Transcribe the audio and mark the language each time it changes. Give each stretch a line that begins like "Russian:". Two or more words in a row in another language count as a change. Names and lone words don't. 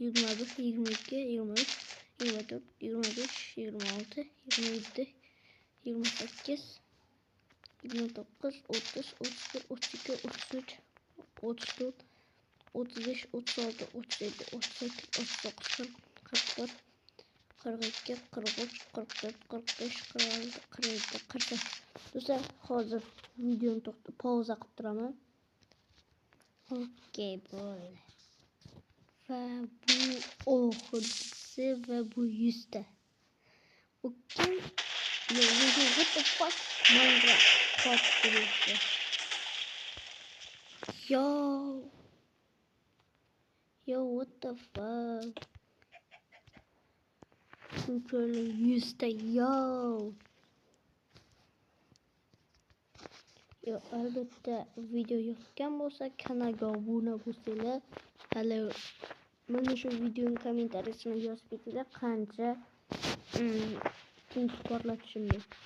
Uzbek: 21, 22, 23, 24, 25, 26, 27, 28, 29, 30, 31, 32, 33, 34, 35, 36, 37, 38, 39, 40, 41, 42, 43, 45, 46, 47, 48. Do'stlar, hozir videoni pauza qilib turaman. Okey, bo'ldi. Va bu oxirgisi va bu 100 ta.
English: Okay. Yo, what the fuck? Minecraft delisi. Yo, what the fuck?
Uzbek: Şöyle 100 ta, yo. Yo, albatta video yoqqan bo'lsa, kanalga obuna bo'lsanglar, hali mana shu videoning kommentariyasini yozib ketinglar, qancha tinch porlatishimni.